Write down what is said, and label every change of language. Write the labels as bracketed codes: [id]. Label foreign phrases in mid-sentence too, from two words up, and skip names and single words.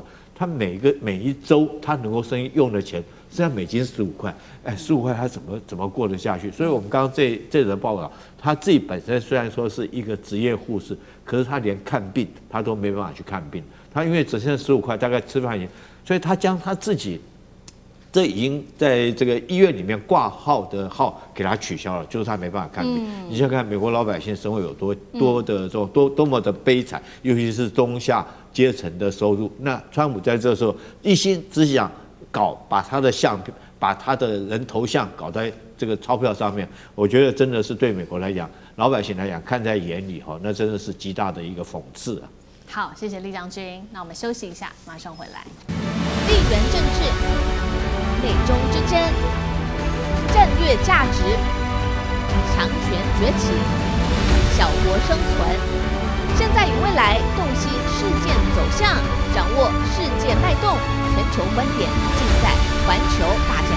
[zh] 他每一周他能夠用的錢，現在美金15塊，15塊他怎麼過得下去？所以我們剛剛這則報道，他自己本身雖然說是一個職業護士，可是他連看病他都沒辦法去看病，他因為只剩15塊，大概吃飯錢，所以他將他自己這已經在這個醫院裡面掛號的號給他取消了，就是他沒辦法看病。你想看美國老百姓生活有多的多麼的悲慘，尤其是中下階層的收入。那川普在這時候一心只想把他的把他的人頭像搞在這個鈔票上面，我覺得真的是對美國來講，老百姓來講看在眼裡哈，那真的是極大的一個諷刺啊。好，謝謝酈將軍。那我們休息一下，馬上回來。地緣政治、美中之爭、戰略價值、強權崛起、小國生存，現在與未來洞悉事件走向，掌握世界脈動，全球觀點盡在環球大